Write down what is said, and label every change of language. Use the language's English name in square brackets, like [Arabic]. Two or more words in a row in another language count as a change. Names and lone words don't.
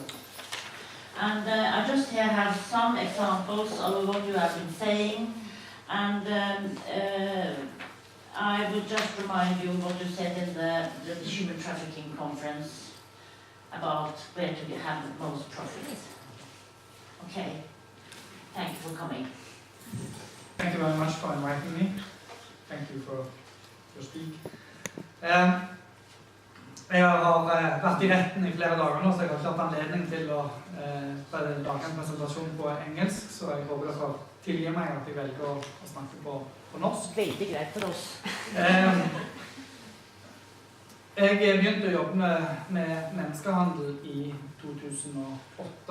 [English] And I just here have some examples of what you have been saying, and I would just remind you what you said in the human trafficking conference about where to have the most profit. Okay, thank you for coming. Thank you very much for inviting me. Thank you for your speak. [Norwegian] Jeg har vært I retten I flere dager nå, så jeg har ikke hatt anledning til å lage en presentasjon på engelsk, så jeg håper dere tilgir meg at jeg velger å snakke på norsk. Veldig greit for oss. Jeg begynte å jobbe med menneskehandel I 2008.